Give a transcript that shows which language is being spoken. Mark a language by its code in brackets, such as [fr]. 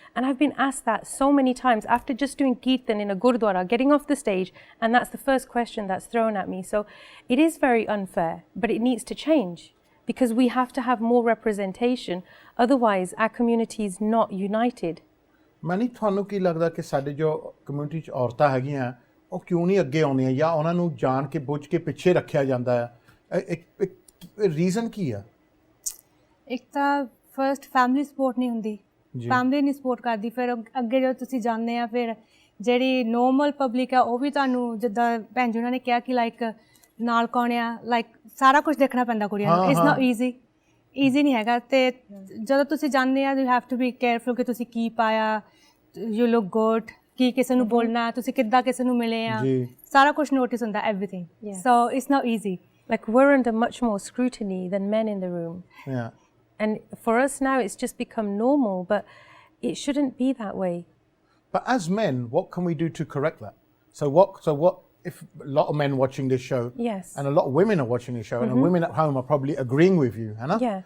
[en] And I've been asked that so many times after just doing Keertan in a Gurdwara, getting off the stage, and that's the first question that's thrown at me. So it is very unfair, but it needs to change because we have to have more representation. Otherwise, our community is not united. [pa] ਮੈਨੂੰ ਤੁਹਾਨੂੰ ਕੀ ਲੱਗਦਾ ਕਿ ਸਾਡੇ ਜੋ community 'ਚ ਔਰਤਾਂ ਹੈਗੀਆਂ ਉਹ ਕਿਉਂ ਨਹੀਂ ਅੱਗੇ ਆਉਂਦੀਆਂ ਜਾਂ ਉਹਨਾਂ ਨੂੰ ਜਾਣ ਕੇ ਬੁੱਝ ਕੇ ਪਿੱਛੇ ਰੱਖਿਆ ਜਾਂਦਾ ਹੈ ਇੱਕ ਰੀਜ਼ਨ ਕੀ ਆ ਇੱਕ ਤਾਂ ਫਰਸਟ ਫੈਮਿਲੀ ਸਪੋਰਟ ਨਹੀਂ ਹੁੰਦੀ ਫੈਮਿਲੀ ਨਹੀਂ ਸਪੋਰਟ ਕਰਦੀ ਫਿਰ ਅੱਗੇ ਜਦੋਂ ਤੁਸੀਂ ਜਾਂਦੇ ਆ ਫਿਰ ਜਿਹੜੀ ਨੋਰਮਲ ਪਬਲਿਕ ਆ ਉਹ ਵੀ ਤੁਹਾਨੂੰ ਜਿੱਦਾਂ ਭੈਣ ਜੀ ਉਹਨਾਂ ਨੇ ਕਿਹਾ ਕਿ ਲਾਈਕ ਨਾਲ ਕੌਣ ਆ ਲਾਈਕ ਸਾਰਾ ਕੁਝ ਦੇਖਣਾ ਪੈਂਦਾ ਕੁੜੀਆਂ ਨੂੰ [en] it's not easy [pa] ਨਹੀਂ ਹੈਗਾ ਅਤੇ ਜਦੋਂ ਤੁਸੀਂ ਜਾਂਦੇ ਆ [en] you have to be careful [pa] ਕਿ ਤੁਸੀਂ ਕੀ ਪਾਇਆ [en] you look good [pa] ਕੀ ਕਿਸੇ ਨੂੰ ਬੋਲਣਾ ਤੁਸੀਂ ਕਿੱਦਾਂ ਕਿਸੇ ਨੂੰ ਮਿਲੇ ਆ ਸਾਰਾ ਕੁਝ ਨੋਟਿਸ ਹੁੰਦਾ everything [en] So it's not easy Like we're under much more scrutiny than men in the room. And for us now it's just become normal, but it shouldn't be that way. But as men, what can we do to correct that? So what if a lot of men watching this show and a lot of women are watching this show and women at home are probably agreeing with you, Hannah?